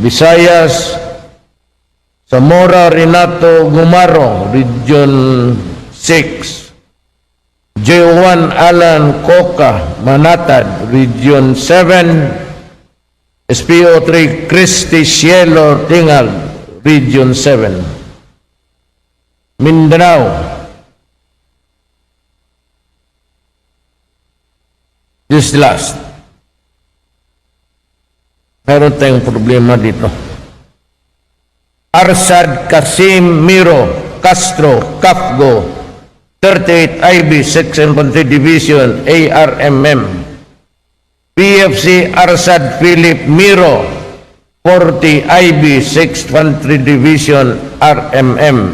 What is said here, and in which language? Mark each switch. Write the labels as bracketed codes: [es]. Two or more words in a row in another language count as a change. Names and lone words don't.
[tl] Visayas, Zamora Renato Gumaro, Region 6. J1 Alan Coca, Manatad, Region 7. SPO3 Christy Cielo Tingal, Region 7. Mindanao. [en] This last. [tl] Meron tayong problema dito. Arsad Kasim Miro Castro Kafgo, 38 IB 6th Infantry Division, ARMM. PFC Arsad Philip Miro, 40 IB 6th Infantry Division, RMM.